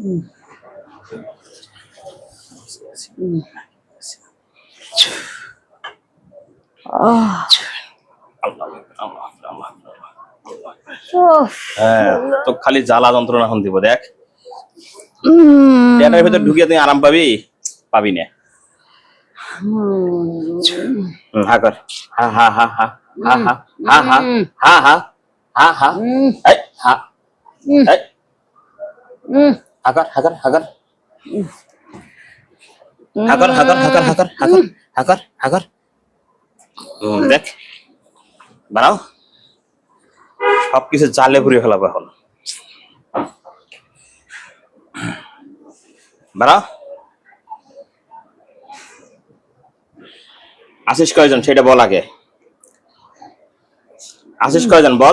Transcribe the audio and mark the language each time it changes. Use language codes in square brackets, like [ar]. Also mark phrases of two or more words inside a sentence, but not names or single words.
[bn] তো খালি জ্বালা যন্ত্রণা এখন দিব, দেখ পেটের ভিতর ঢুকিয়ে তুই আরাম পাবি, পাবি না। হা কর, হা হা হা হা হা হা হা হা হা হা হা হা, এই হা, এই হাকার হাকার হাকার হাকার হাকার হাকার হাকার হাকার হাকার হাকার। দেখ বাড়াও, সবকিছু জালে পুড়ে ফেলাবো এখন। বাড়াও। আসিস কয়জন সেটা বল আগে, আসিস কয়জন বল।